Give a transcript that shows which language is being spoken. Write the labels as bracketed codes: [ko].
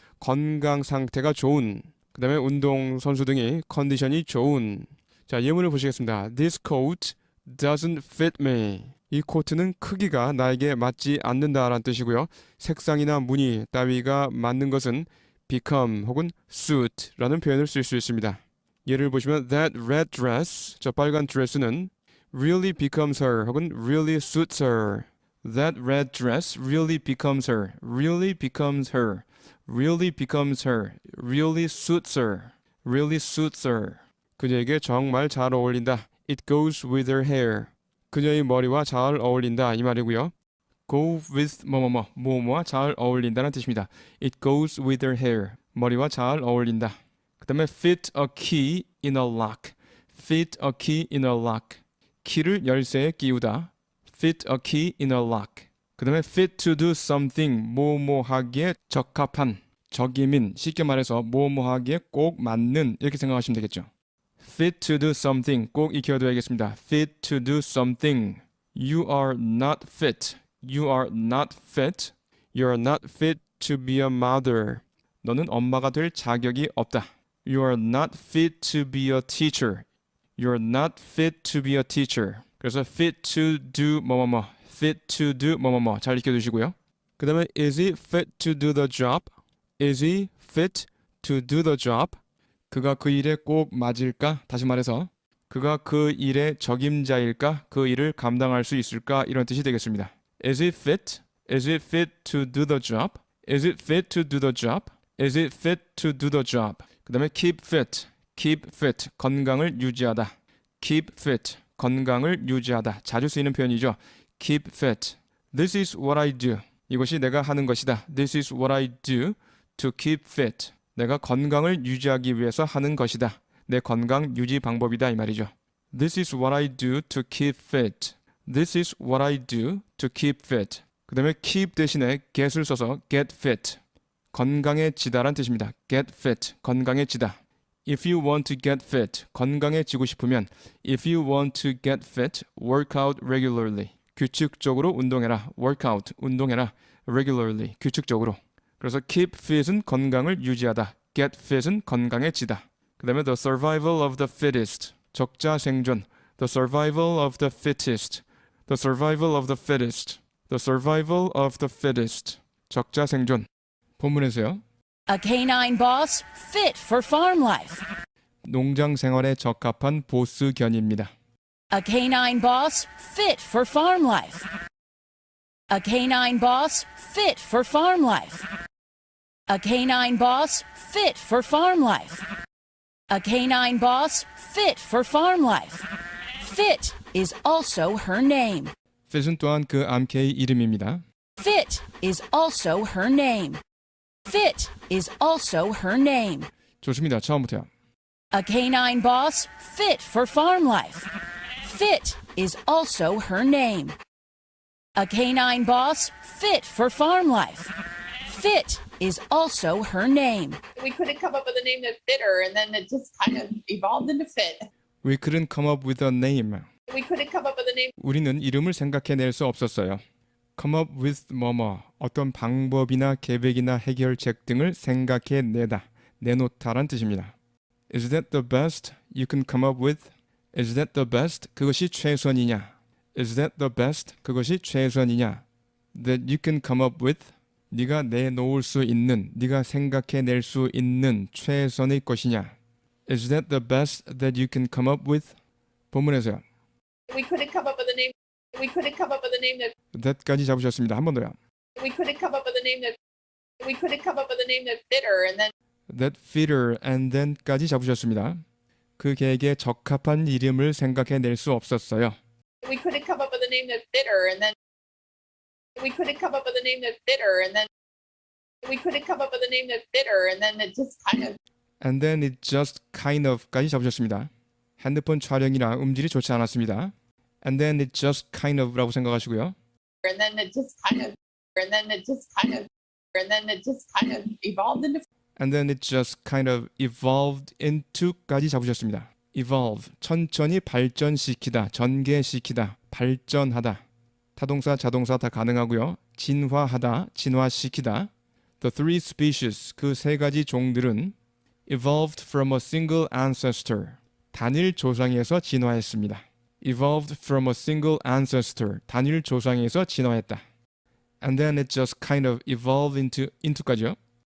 [ko] 건강 상태가 좋은, 그 다음에 운동선수 등의 컨디션이 좋은. 자, 예문을 보시겠습니다. [en] This coat doesn't fit me. [ko] 이 코트는 크기가 나에게 맞지 않는다라는 뜻이고요. 색상이나 무늬 따위가 맞는 것은 become 혹은 suit라는 표현을 쓸 수 있습니다. 예를 보시면 [en] That red dress, [ko] 저 빨간 드레스는 [en] really becomes her [ko] 혹은 [en] really suits her. That red dress really becomes her. Really becomes her. Really becomes her. Really suits her. Really suits her. [ko] 그녀에게 정말 잘 어울린다. [en] It goes with her hair. [ko] 그녀의 머리와 잘 어울린다 이 말이고요. Go with 뭐뭐와 잘 어울린다는 뜻입니다. [en] It goes with her hair. [ko] 머리와 잘 어울린다. 그 다음에 [en] fit a key in a lock. Fit a key in a lock. [ko] 키를 열쇠에 끼우다. [en] Fit a key in a lock. [ko] 그 다음에 [en] fit to do something, [ko] 뭐뭐하기에 적합한, 적임인, 쉽게 말해서 뭐뭐하기에 꼭 맞는, 이렇게 생각하시면 되겠죠. [en] Fit to do something, [ko] 꼭 익혀둬야겠습니다. [en] Fit to do something. You are not fit. You are not fit. You are not fit to be a mother. [ko] 너는 엄마가 될 자격이 없다. [en] You are not fit to be a teacher. You are not fit to be a teacher. [ko] 그래서 fit to do 뭐뭐뭐, fit to do 뭐뭐뭐 잘 익혀두시고요. 그 다음에 [en] is he fit to do the job? Is he fit to do the job? [ko] 그가 그 일에 꼭 맞을까? 다시 말해서 그가 그 일의 적임자일까? 그 일을 감당할 수 있을까? 이런 뜻이 되겠습니다. [en] Is it fit? Is it fit to do the job? Is it fit to do the job? Is it fit to do the job? [ko] 그 다음에 keep fit. [en] Keep fit. [ko] 건강을 유지하다. [en] Keep fit. [ko] 건강을 유지하다. 자주 쓰이는 표현이죠. Keep fit. [en] This is what I do. [ko] 이것이 내가 하는 것이다. [en] This is what I do to keep fit. [ko] 내가 건강을 유지하기 위해서 하는 것이다. 내 건강 유지 방법이다 이 말이죠. [en] This is what I do to keep fit. This is what I do to keep fit. [ko] 그 다음에 keep 대신에 get을 써서 get fit. 건강해지다란 뜻입니다. [en] get fit. [ko] 건강해지다. [en] If you want to get fit. [ko] 건강해지고 싶으면 [en] If you want to get fit, work out regularly. [ko] 규칙적으로 운동해라. work out. 운동해라. regularly. 규칙적으로. 그래서 keep fit은 건강을 유지하다. [en] get fit은 [ko] 건강해지다. 그 다음에 [en] the survival of the fittest. [ko] 적자 생존. [en] The survival of the fittest. The survival of the fittest. The survival of the fittest. [ko] 적자 생존. 본문에서요. [en] A canine boss fit for farm life. [ko] 농장 생활에 적합한 보스 견입니다. [en] A canine boss fit for farm life. A canine boss fit for farm life. A canine boss fit for farm life. A canine boss fit for farm life. Fit is also her name. [ko] fit은 또한 그 암캐의 이름입니다. [en] Fit is also her name. Fit is also her name. [ko] 좋습니다. 처음부터요. [en] A canine boss fit for farm life. Fit is also her name. A canine boss fit for farm life. Fit is also her name. We couldn't come up with a name that fit her, and then it just kind of evolved into Fit. We couldn't come up with a name. We couldn't come up with a name. [ko] 우리는 이름을 생각해낼 수 없었어요. Come up with 뭐뭐 어떤 방법이나 계획이나 해결책 등을 생각해내다, 내놓다란 뜻입니다. [en] Is that the best you can come up with? Is that the best? [ko] 그것이 최선이냐? [en] Is that the best? [ko] 그것이 최선이냐? [en] That you can come up with? [ko] 네가 내놓을 수 있는, 네가 생각해낼 수 있는 최선의 것이냐? [en] Is that the best that you can come up with? [ko] 본문에서요. [en] We couldn't come up with a name. We couldn't come up with a name that. [ko] that까지 잡으셨습니다. 한 번 더요. [en] We couldn't come up with a name that. We couldn't come up with a name that fit her, and then. that fitter and then까지 [ko] 잡으셨습니다. 그 계획에 적합한 이름을 생각해낼 수 없었어요. [en] We couldn't come up with a name that fit her, and then. We couldn't come up with a name that fit her, and then. We couldn't come up with a name that fit her, and then it just kind of. And then it just kind of까지 [ko] 잡으셨습니다. 핸드폰 촬영이라 음질이 좋지 않았습니다. [en] And then it just kind of라고 [ko] 생각하시고요. [en] And then it just kind of. And then it just kind of. And then it just kind of evolved into. And then it just kind of evolved into까지 [ko] 잡으셨습니다. evolve, 천천히 발전시키다, 전개시키다, 발전하다. 타동사, 자동사 다 가능하고요. 진화하다, 진화시키다. [en] The three species, [ko] 그 세 가지 종들은 [en] evolved from a single ancestor, [ko] 단일 조상에서 진화했습니다. [en] evolved from a single ancestor, [ko] 단일 조상에서 진화했다. [en] And then it just kind of evolved into까지요.